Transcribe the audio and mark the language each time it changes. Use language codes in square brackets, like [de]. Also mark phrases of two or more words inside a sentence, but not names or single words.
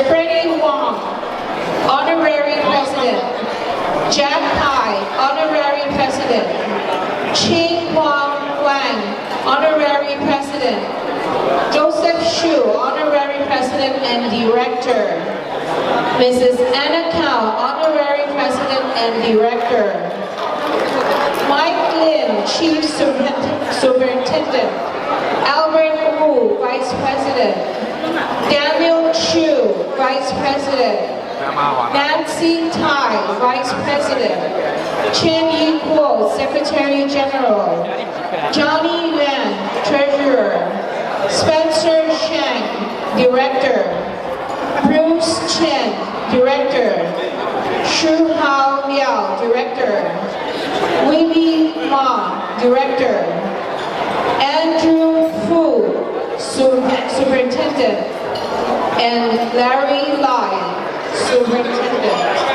[en] Freddie Wong, Honorary President, Jack Hai, Honorary President, Ching Huang Wang, Honorary President, Joseph Xu, Honorary President and Director, Mrs. Anna Cao, Honorary President and Director, Mike Lin, Chief Superintendent, Albert Wu, Vice President, Daniel Chu, Vice President, Nancy Tai, Vice President, Chen Yiguo, Secretary General, Johnny Yuan, Treasurer, Spencer Shang, Director, Bruce Chen, Director, Shu Hao Liao, Director, Willie Ma, Director, Andrew Fu, Superintendent, and Larry Lai, Superintendent.